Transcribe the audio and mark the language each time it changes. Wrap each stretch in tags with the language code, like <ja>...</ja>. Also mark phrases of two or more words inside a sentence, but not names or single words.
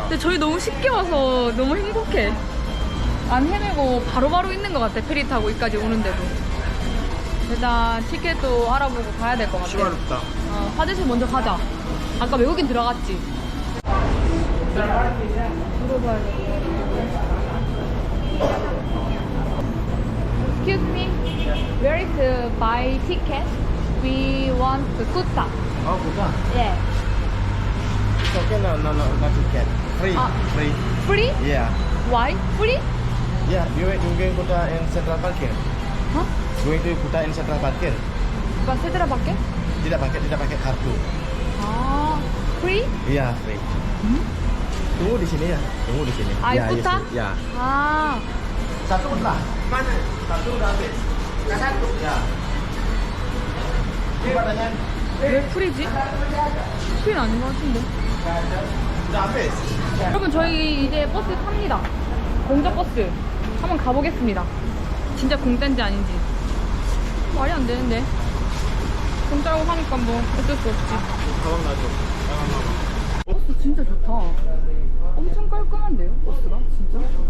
<ko>근데 저희 너무 쉽게 와서 너무 행복해. 안 헤매고 바로바로 있는 것 같아. 페리 타고 여기까지 오는데도. 일단 티켓도 알아보고 가야 될 것 같아. 시원롭다. 화장실 먼저 가자. 아까 외국인 들어갔지? 물어봐야 돼.</ko> <en>Excuse me, where is the buy ticket? We want the Kuta. Oh, Kuta. Yeah. It's okay, no ticket. Free. Ah. Free. Free? Yeah. Why? Free? Yeah, you going Kuta in Central Parkir. Hah? Going to Kuta in Central Parkir.</en> <id>Bukan setelah pakai? Tidak pakai kartu.</id> <en>Ah, free?</en> <id>Iya, free. Tunggu di sini ya. Tunggu di sini. Ah, ya, Kuta? Ya. 아, Satu udah. Mana? Satu udah habis. Satu. Ya. Coba tanya.</id> <ko>왜 프리지? 프리는 아닌 것 같은데.</ko> <id>Udah habis.</id> <ko>여러분 저희 이제 버스 탑니다. 공짜 버스 한번 가보겠습니다. 진짜 공짜인지 아닌지 말이 안 되는데 공짜라고 하니까 뭐 어쩔 수 없지. 가방 놔줘. 버스 진짜 좋다. 엄청 깔끔한데요 버스가 진짜.</ko>